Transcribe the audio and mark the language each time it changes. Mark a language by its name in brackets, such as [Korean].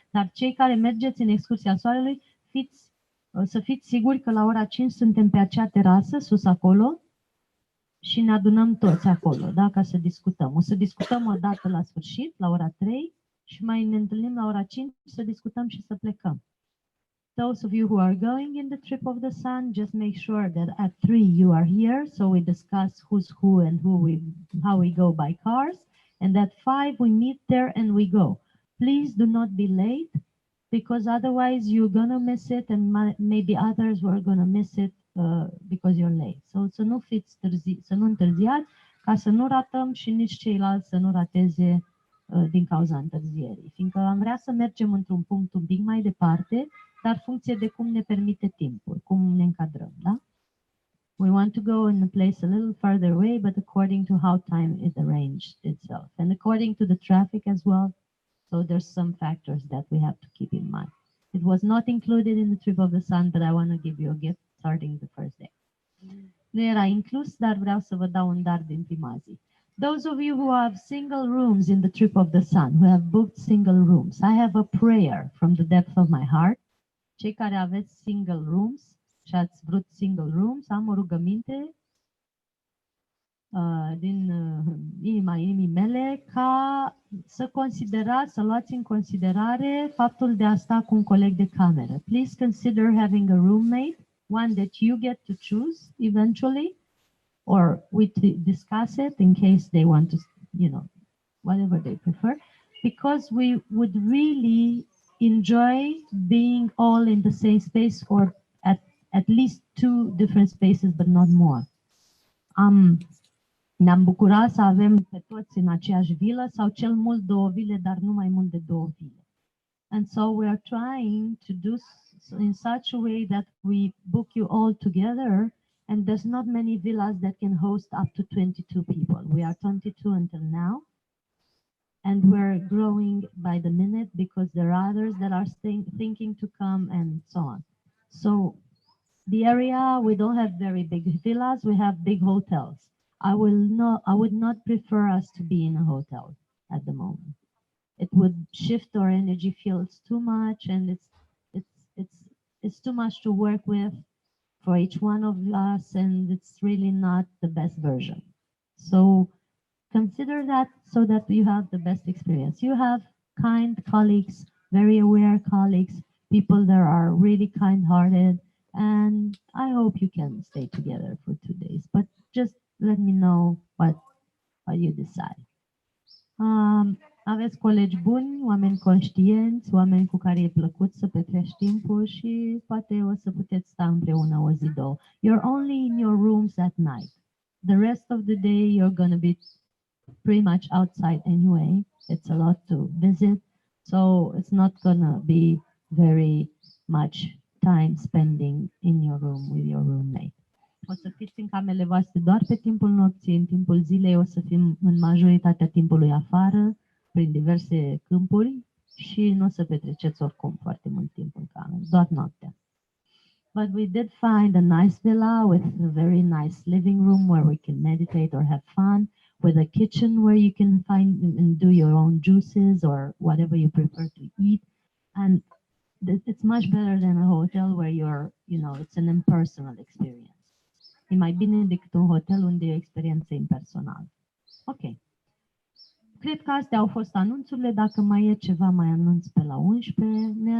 [Romanian] Dar cei care mergeți în excursia Soarelui, să fiți siguri că la ora 5 suntem pe acea terasă, sus acolo, și ne adunăm toți acolo, da, ca să discutăm. O să discutăm o dată la sfârșit, la ora 3, și mai ne întâlnim la ora 5 să discutăm și să plecăm. [English] Those of you who are going in the trip of the sun, just make sure that at 3 you are here, so we discuss who's who and how we go by cars, and at 5 we meet there and we go. Please do not be late, because otherwise you're gonna miss it, and maybe others were gonna miss it because you're late. [Romanian] So să nu fiți să nu întârziați, ca să nu ratăm și nici ceilalți să nu rateze din cauza întârzierii. Fiindcă am vrea să mergem într-un punct un pic mai departe, dar funcție de cum ne permite timpul, cum ne încadrăm, da? [English] We want to go in a place a little further away, but according to how time is arranged itself, and according to the traffic as well. So there's some factors that we have to keep in mind. It was not included in the trip of the sun, but I want to give you a gift starting the first day. [Romanian] Nu era inclus, dar vreau să vă dau un dar din prima zi. [English] Those of you who have single rooms in the trip of the sun, who have booked single rooms, I have a prayer from the depth of my heart. [Romanian] Cei care aveți single rooms și ați vrut single rooms, am o rugăminte din inima inimii mele ca să luați în considerare faptul de a sta cu un coleg de cameră. [English] Please consider having a roommate, one that you get to choose eventually, or we discuss it in case they want to, whatever they prefer, because we would really enjoy being all in the same space, or at least 2 different spaces, but not more. [Romanian] Ne-am bucurat să avem pe toți în aceeași vilă sau cel mult 2 vile, dar nu mai mult de 2 vile. [English] And so we are trying to do in such a way that we book you all together, and there's not many villas that can host up to 22 people. We are 22 until now, and we're growing by the minute because there are others that are thinking to come and so on. So the area, we don't have very big villas, we have big hotels. I would not prefer us to be in a hotel at the moment. It would shift our energy fields too much, and it's too much to work with for each one of us, and it's really not the best version. So consider that so that you have the best experience. You have kind colleagues, very aware colleagues, people that are really kind-hearted, and I hope you can stay together for 2 days. But just let me know what you decide. [Romanian] Aveți colegi buni, oameni conștienți, oameni cu care e plăcut să petreci timpul și poate o să puteți sta împreună o zi, 2. [English] You're only in your rooms at night. The rest of the day you're going to be pretty much outside anyway. It's a lot to visit, so it's not going to be very much time spending in your room with your roommate. [Romanian] O să fiți în camerele voastre doar pe timpul nopții, în timpul zilei o să fim în majoritatea timpului afară, prin diverse câmpuri și nu o să petreceți oricum foarte mult timp în cameră, doar noaptea. [English] But we did find a nice villa with a very nice living room where we can meditate or have fun, with a kitchen where you can find and do your own juices or whatever you prefer to eat. And it's much better than a hotel where it's an impersonal experience. [Romanian] E mai bine decât un hotel unde e o experiență impersonală. Ok. Cred că astea au fost anunțurile. Dacă mai e ceva, mai anunț pe la 11.